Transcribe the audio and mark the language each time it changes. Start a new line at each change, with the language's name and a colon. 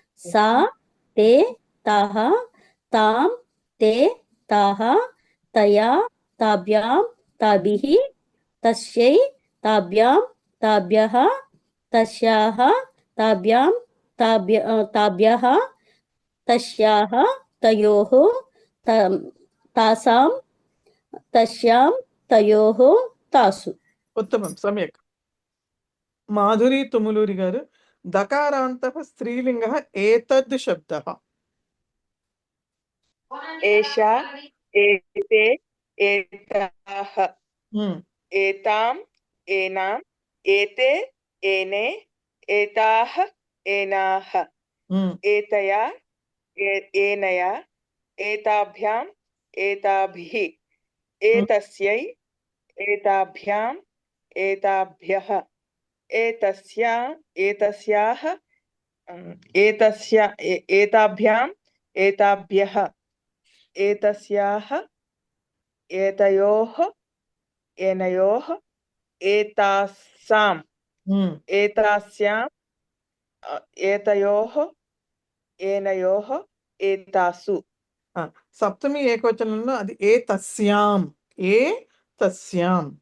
Sanskrit: सा ते ताः तां ते ताः तया ताभ्यां ताभिः तस्यै ताभ्यां ताभ्यः तस्याः ताभ्यां ताभ्यः तस्याः तयोः तासां तस्यां तयोः तासु. ఉత్తమం, సమ్యక్. మాధురి తుములూరి గారు దకారాంతః స్త్రీలింగः ఏతద్ శబ్దः. एषा एते एताः एताम् एनाम् एते एने एताः एनाः एतया एनया एताभ्याम् एताभिः एतस्यै एताभ्याम् एताभ्यः एतस्या एतस्याः एताभ्याम् एताभ्यः एतस्याः एतयोः एनयोः एतासाम् एतास्याम् एतयोः एनयोः एतासु.
Telugu: సప్తమి ఏకవచనంలో అది
Sanskrit: ఏ తస్యాం ఏ తస్యాం.